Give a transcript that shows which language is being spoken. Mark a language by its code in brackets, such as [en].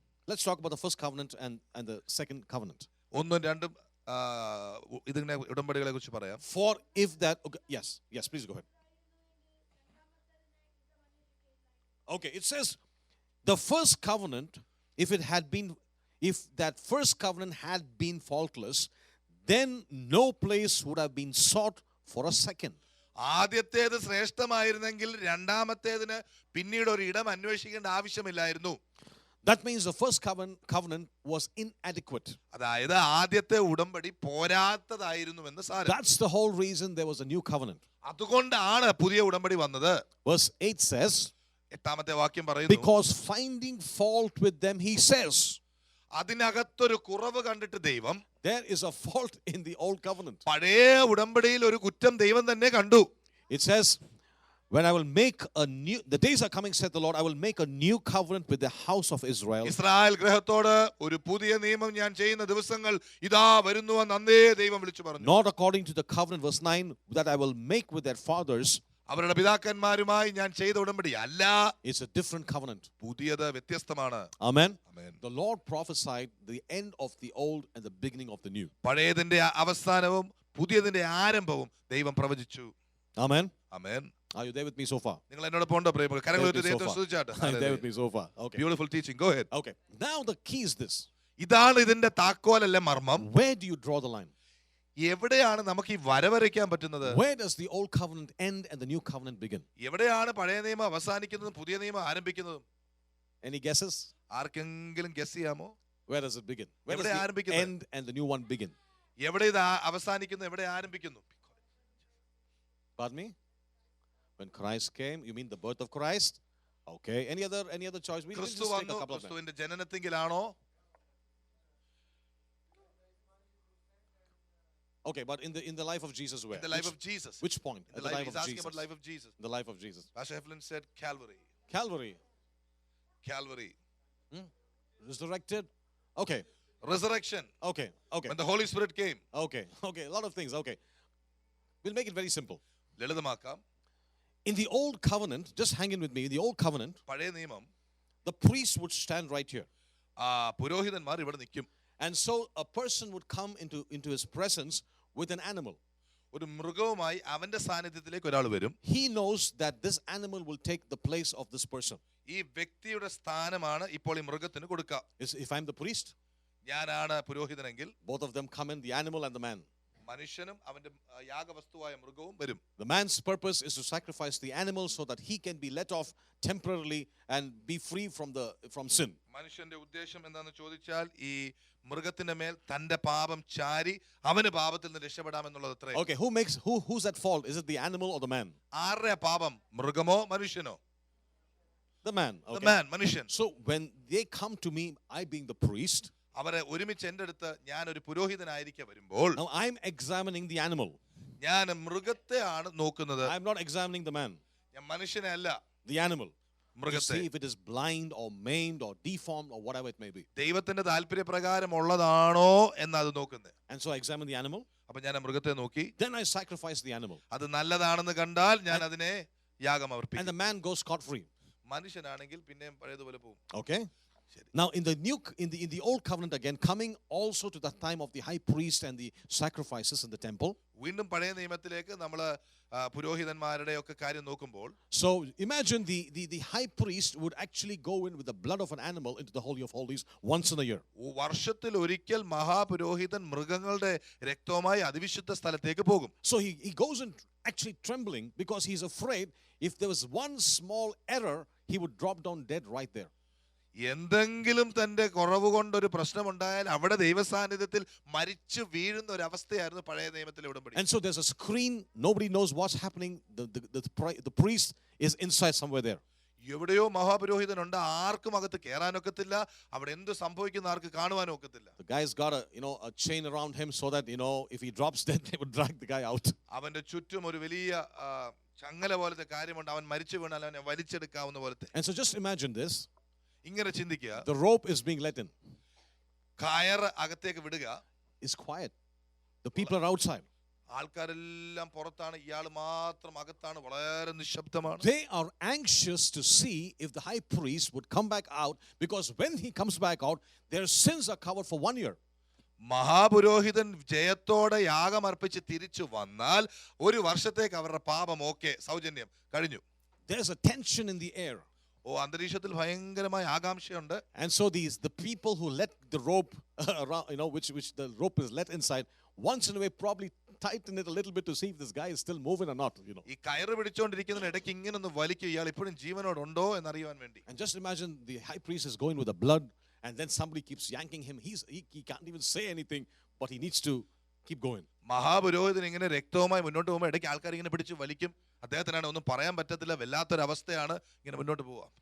[en] Let's talk about the first covenant and the second covenant. [ml] ഒന്നും രണ്ടും ഇതിനെ ഉടമ്പടികളെ കുറിച്ച് പറയാം. [en] For if that okay, yes, please go ahead. Okay, it says the first covenant, if that first covenant had been faultless, then no place would have been sought for a second. [ml] ആദ്യത്തേത് ശ്രേഷ്ഠമായിരുന്നെങ്കിൽ രണ്ടാമത്തേതിന് പിന്നീട് ഒരു ഇടം അന്വേഷിക്കേണ്ട ആവശ്യമില്ലായിരുന്നു. [en] That means the first covenant was inadequate. [ml] അതായത് ആദ്യത്തെ ഉടമ്പടി പോരാത്തതായിരുന്നുവെന്ന് സാരം. [en] That's the whole reason there was a new covenant. [ml] അതുകൊണ്ടാണ് പുതിയ ഉടമ്പടി വന്നത്. [en] Verse 8 says, [ml] 8ാമത്തെ വാക്യം പറയുന്നു, [en] because finding fault with them, he says. [ml] അതിനകത്തൊരു കുറവ് കണ്ടിട്ട് ദൈവം, [en] There is a fault in the old covenant. [ml] പഴയ ഉടമ്പടിയിൽ ഒരു കുറ്റം ദൈവം തന്നെ കണ്ടു. [en] It says, when I will make the days are coming, said the Lord, I will make a new covenant with the house of Israel. [ml] Israel ഗൃഹത്തോട് ഒരു പുതിയ നിയമം ഞാൻ ചെയ്യുന്ന ദിവസങ്ങൾ ഇതാ വരുന്നുവെന്ന് അന്നേ ദൈവം വിളിച്ചു പറഞ്ഞു. [en] Not according to the covenant, verse 9, that I will make with their fathers. [ml] അവരുടെ പിതാക്കന്മാരുമായി ഞാൻ ചെയ്ത ഉടമ്പടി അല്ല. [en] It's a different covenant. [ml] പുതിയത് വ്യത്യസ്തമാണ്. [en] Amen. Amen. The Lord prophesied the end of the old and the beginning of the new. [ml] പഴയതിന്റെ അവസാനവും പുതിയതിന്റെ ആരംഭവും ദൈവം പ്രവചിച്ചു. [en] Amen. Amen. Are you there with me so far? [ml] നിങ്ങൾ എന്നോടൊപ്പം ഉണ്ടോ പ്രിയമുള്ളവരെ? കരങ്ങൾ ഉയർത്തി ദൈവത്തെ സ്തുതിച്ചാട്ടെ. [en] Are you there with me so far? Okay. Beautiful teaching. Go ahead. Okay. Now the key is this. [ml] ഇതാണ് ഇതിന്റെ താക്കോലല്ലേ മർമ്മം. [en] Where do you draw the line? [ml] എവിടെയാണ് നമുക്ക് ഈ വരവരയ്ക്കാൻ പറ്റുന്നത്? [en] Where does the old covenant end and the new covenant begin? [ml] എവിടെയാണ് പഴയ നിയമം അവസാനിക്കുന്നതും പുതിയ നിയമം ആരംഭിക്കുന്നതും? [en] Any guesses? [ml] ആർക്കെങ്കിലും ഗസ് ചെയ്യാമോ? [en] Where does it begin? Where does [ml] എവിടെ [en] the [ml] ആരംഭിക്കുന്നത്? [en] end and the new one begin? [ml] എവിടെ ഇത് അവസാനിക്കുന്നു, എവിടെ ആരംഭിക്കുന്നു? [en] Pardon me? When Christ came, you mean the birth of Christ? Okay. Any other choice? We'll just [ml] ക്രിസ്തു [en] take [ml] വന്നു, [en] a couple of them. [ml] ക്രിസ്തുവിന്റെ ജനനത്തിങ്കിലാണോ? [en] Okay, but in the life of Jesus, where? In the life of Jesus. Which point? In the life, he's asking about life of Jesus. The life of Jesus. Pastor Heflin said Calvary. Calvary. Calvary. Resurrected. Okay. Resurrection. Okay. Okay. When the Holy Spirit came. Okay. Okay. A lot of things. Okay. We'll make it very simple. [ml] ലളിതമാക്കാം. [en] In the old covenant, just hang in with me. In the old covenant, [ml] പഴയ നിയമം, [en] the priest would stand right here. [ml] പുരോഹിതന്മാർ ഇവിടെ നിൽക്കും. [en] And so a person would come into his presence with an animal. [ml] ഒരു മൃഗവുമായി അവന്റെ സാന്നിധ്യത്തിലേക്ക് ഒരാൾ വരും. [en] He knows that this animal will take the place of this person. [ml] ഈ വ്യക്തിയുടെ സ്ഥാനമാണ് ഇപ്പോൾ ഈ മൃഗത്തിന് കൊടുക്കുക. [en] If I'm the priest, [ml] ഞാനാണ് പുരോഹിതനെങ്കിൽ [en] both of them come in, the animal and the man. [ml] മനുഷ്യനും അവന്റെ യാഗവസ്തുവായ മൃഗവും വരും. [en] The man's purpose is to sacrifice the animal so that he can be let off temporarily and be free from sin. [ml] മനുഷ്യന്റെ ഉദ്ദേശം എന്താണെന്ന് ചോദിച്ചാൽ ഈ മൃഗത്തിന്റെ മേൽ തന്റെ പാപം ചാരി അവന് പാപത്തിൽ നിന്ന് രക്ഷപ്പെടാമെന്നുള്ളത് അത്രേ. [en] Okay, who's at fault? Is it the animal or the man? [ml] ആരുടെ പാപം? മൃഗമോ മനുഷ്യനോ? [en] The man. Okay. The man, [ml] മനുഷ്യൻ. [en] So when they come to me, I being the priest, [ml] അവരെ ഒരുമിച്ച് എൻ്റെ അടുത്ത് ഞാൻ ഒരു പുരോഹിതനായിരിക്കെ വരുമ്പോൾ [en] now I'm examining the animal. [ml] ഞാൻ മൃഗത്തെ ആണ് നോക്കുന്നത്. [en] I'm not examining the man. [ml] ഞാൻ മനുഷ്യനെ അല്ല, [en] The animal. To [ml] മൃഗത്തെ. [en] see if it is blind or maimed or deformed or whatever it may be. [ml] ദൈവത്തിന്റെ താല്പര്യപ്രകാരം ഉള്ളതാണോ എന്ന് നോക്കുന്നത്. [en] And so I examine the animal. [ml] അപ്പൊ ഞാൻ മൃഗത്തെ നോക്കി. [en] Then I sacrifice the animal. [ml] അത് നല്ലതാണെന്ന് കണ്ടാൽ ഞാൻ അതിനെ യാഗം [en] And [ml] അർപ്പിക്കും. [en] the man goes scot free. [ml] മനുഷ്യനാണെങ്കിൽ പിന്നെയും പഴയതുപോലെ പോകും. [en] Okay? Now in the old covenant again, coming also to the time of the high priest and the sacrifices in the temple. [ml] വീണ്ടും പഴയ നിയമത്തിലേക്ക് നമ്മൾ പുരോഹിതന്മാരുടെ ഒക്കെ കാര്യം നോക്കുമ്പോൾ, [en] So imagine the high priest would actually go in with the blood of an animal into the Holy of Holies once in a year. [ml] വർഷത്തിൽ ഒരിക്കൽ മഹാപുരോഹിതൻ മൃഗങ്ങളുടെ രക്തവുമായി അതിവിശുദ്ധ സ്ഥലത്തേക്ക് പോകും. [en] So he goes in actually trembling because he's afraid if there was one small error, he would drop down dead right there. [ml] എന്തെങ്കിലും തന്റെ കുറവ് കൊണ്ടൊരു പ്രശ്നമുണ്ടായാൽ അവിടെ ദൈവസാന്നിധ്യത്തിൽ മരിച്ചു വീഴുന്ന ഒരു അവസ്ഥയായിരുന്നു പഴയ നിയമത്തിലെ ഉടമ്പടി. [en] And so there's a screen, nobody knows what's happening. The priest is inside somewhere there. [ml] എവിടെയോ മഹാപുരോഹിതനുണ്ട്, ആർക്കും അകത്ത് കയറാനൊക്കത്തില്ല, അവിടെ എന്ത് സംഭവിക്കുന്ന ആർക്ക് കാണുവാനും ഒക്കത്തില്ല. [en] The guy's got a chain around him so that if he drops dead, they would drag the guy out. [ml] അവന്റെ ചുറ്റും ഒരു വലിയ ചങ്ങല പോലത്തെ കാര്യമുണ്ട്, അവൻ മരിച്ചു വീണാൽ അവനെ വലിച്ചെടുക്കാവുന്ന പോലത്തെ. [en] And so just imagine this. [ml] ഇങ്ങനെ ചിന്തിക്കുക, [en] The rope is being let in. [ml] കയറ് അകത്തേക്ക് വിടുക. [en] It's quiet. The people are outside. [ml] ആൾക്കാരെല്ലാം പുറത്താണ്, ഇയാൾ മാത്രം അകത്താണ്, വളരെ നിശബ്ദമാണ്. [en] They are anxious to see if the high priest would come back out, because when he comes back out, their sins are covered for 1 year. [ml] മഹാപുരോഹിതൻ ജയത്തോടെ യാഗം അർപ്പിച്ച് തിരിച്ചു വന്നാൽ ഒരു വർഷത്തേക്ക് അവരുടെ പാപം സൗജന്യം കഴിഞ്ഞു. [en] There's a tension in the air. [ml] അന്തരീക്ഷത്തിൽ ഭയങ്കരമായ ആകാംക്ഷയുണ്ട്. [en] And so the people who let the rope around, which the rope is let inside, once in a way probably tighten it a little bit to see if this guy is still moving or not. [ml] ഈ കയറ് പിടിച്ചോണ്ടിരിക്കുന്നതിന് ഇടയ്ക്ക് ഇങ്ങനെ ഒന്ന് വലിക്കും, ഇയാൾ ഇപ്പോഴും ജീവനോടുണ്ടോ എന്നറിയാൻ വേണ്ടി. [en] And just imagine the high priest is going with the blood, and then somebody keeps yanking him. He can't even say anything, but he needs to keep going. [ml] മഹാപുരോഹിതൻ ഇങ്ങനെ രക്തവുമായി മുന്നോട്ട് പോകുമ്പോൾ ഇടയ്ക്ക് ആൾക്കാർ ഇങ്ങനെ പിടിച്ച് വലിക്കും. അദ്ദേഹത്തിനാണ് ഒന്നും പറയാൻ പറ്റത്തില്ല, വല്ലാത്തൊരവസ്ഥയാണ്, ഇങ്ങനെ മുന്നോട്ട് പോവാ.